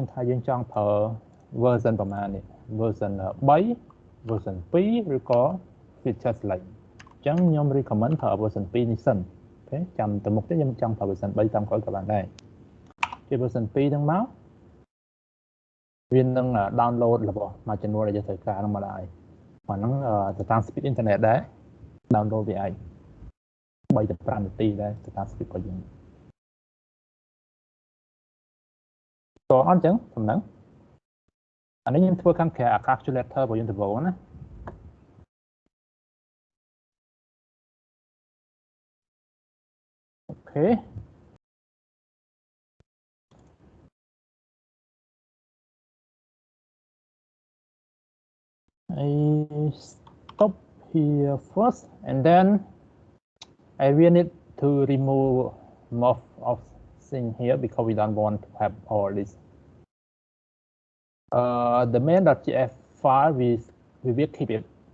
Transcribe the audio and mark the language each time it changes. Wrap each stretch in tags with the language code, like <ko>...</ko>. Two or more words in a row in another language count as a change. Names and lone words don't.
<km>ថាយើងចង់ប្រើ version ប្រមាណនេះ version 3 version 2ឬក៏</km> <en>feature select</en> <km>អញ្ចឹងខ្ញុំ recommend ប្រើ version 2នេះសិនអូខេចាំទៅមុខទៀតខ្ញុំចង់ប្រើ version 3តាមក្រោយក៏បានដែរជា version 2ហ្នឹងមកវានឹង download របស់មួយចំនួនដែលយើងត្រូវការហ្នឹងមកដែរអាហ្នឹងទៅតាម</km> <en>speed internet</en> <km>ដែរ download វាអាច3ទៅ5នាទីដែរទៅតាម speed របស់យើង តោះអត់អញ្ចឹងសំណឹងអានេះខ្ញុំធ្វើខាងក្រៅ calculator របស់យើង Thavorac ណា</km> <en>អូខេ I stop here first and then I will need to remove most of things here because we don't want to have all this the main.js file we will keep it</en>